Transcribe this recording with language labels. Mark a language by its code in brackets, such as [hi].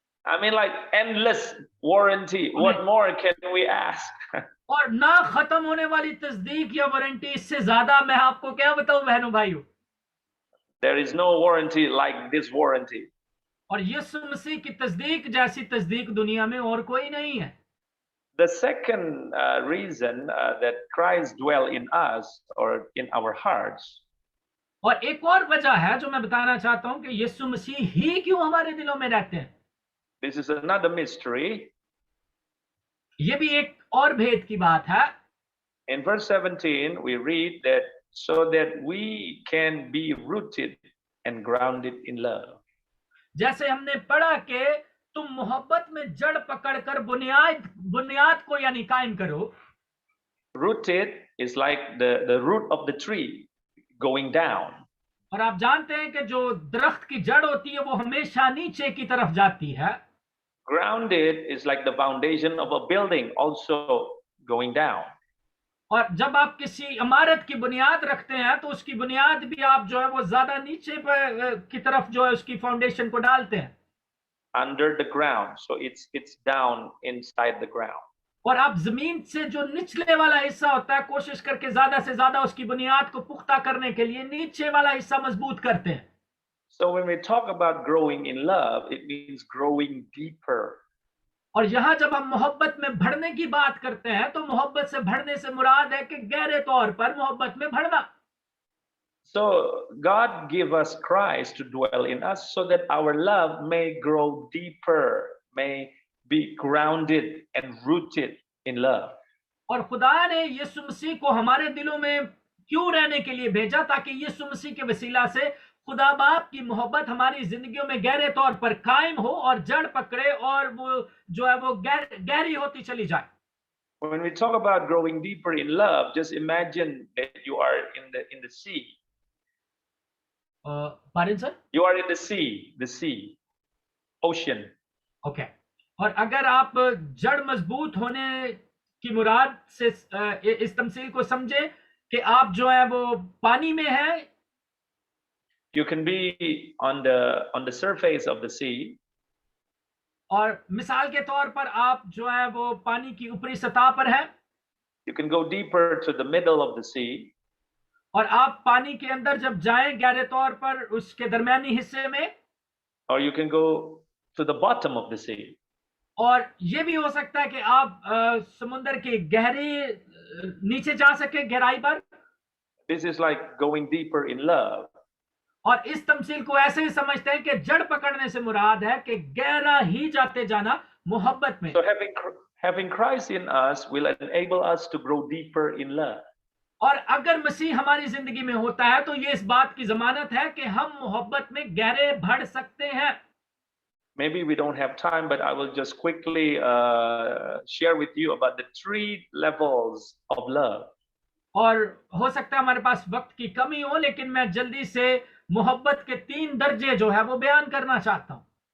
[en] I mean, like endless warranty. What more can we ask? [hi] और ना खत्म होने वाली तस्दीक या वारंटी, इससे ज्यादा मैं आपको क्या बताऊं बहनों भाइयों। [en] There is no warranty like this warranty. [hi] और यीशु मसीह की तस्दीक जैसी तस्दीक दुनिया में और कोई नहीं है। [en] The second reason that Christ dwell in us or in our hearts. [hi] और एक और वजह है जो मैं बताना चाहता हूं कि यीशु मसीह ही क्यों हमारे दिलों में रहते हैं। [en] This is another mystery. [hi] ये भी एक और भेद की बात है। [en] In verse 17 we read that so that we can be rooted and grounded in love. [hi] जैसे हमने पढ़ा कि तुम मोहब्बत में जड़ पकड़कर बुनियाद को यानी कायम करो। [en] Rooted is like the root of the tree going down. [hi] और आप जानते हैं कि जो दरख्त की जड़ होती है वो हमेशा नीचे की तरफ जाती है। [en] Grounded is like the foundation of a building, also going down. [hi] और जब आप किसी इमारत की बुनियाद रखते हैं तो उसकी बुनियाद भी आप जो है वो ज्यादा नीचे पर की तरफ जो है उसकी फाउंडेशन को डालते हैं, [en] under the ground, so it's down inside the ground. [hi] और आप जमीन से जो निचले वाला हिस्सा होता है कोशिश करके ज्यादा से ज्यादा उसकी बुनियाद को पुख्ता करने के लिए नीचे वाला हिस्सा मजबूत करते हैं. [en] So when we talk about growing in love, it means growing deeper. [hi] और यहाँ जब हम मोहब्बत में बढ़ने की बात करते हैं तो मोहब्बत से बढ़ने से मुराद है कि गहरे तौर पर मोहब्बत में बढ़ना. [en] So God gave us Christ to dwell in us so that our love may grow deeper, may be grounded and rooted in love. [hi] और खुदा ने यीशु मसीह को हमारे दिलों में क्यों रहने के लिए भेजा, ताकि यीशु मसीह के वसीला से खुदा बाप की मोहब्बत हमारी जिंदगियों में गहरे तौर पर कायम हो और जड़ पकड़े और वो जो है वो गहरी होती चली जाए. [en] When we talk about growing deeper in love, just imagine that you are in the sea. Pardon sir? You are in the sea, ocean. Okay. [hi] और अगर आप जड़ मजबूत होने की मुराद से इस तमसील को समझे कि आप जो है वो पानी में हैं. [en] You can be on the surface of the sea. [hi] और मिसाल के तौर पर आप जो है वो पानी की ऊपरी सतह पर हैं. [en] You can go deeper to the middle of the sea. [hi] और आप पानी के अंदर जब जाएं गहरे तौर पर उसके दरमियानी हिस्से में, [en] or you can go to the bottom of the sea. [hi] और ये भी हो सकता है कि आप समुद्र के गहरे नीचे जा सके गहराई पर. [en] This is like going deeper in love. [hi] और इस तमसील को ऐसे ही समझते हैं कि जड़ पकड़ने से मुराद है कि गहरा ही जाते जाना मोहब्बत में. [en] So having Christ in us will enable us to grow deeper in love. [hi] और अगर मसीह हमारी जिंदगी में होता है तो ये इस बात की जमानत है कि हम मोहब्बत में गहरे बढ़ सकते हैं. [en] Maybe we don't have time, but I will just quickly share with you about the 3 levels of love. [hi] और हो सकता है हमारे पास वक्त की कमी हो, लेकिन मैं जल्दी से मोहब्बत के 3 दर्जे जो है वो बयान करना चाहता हूँ.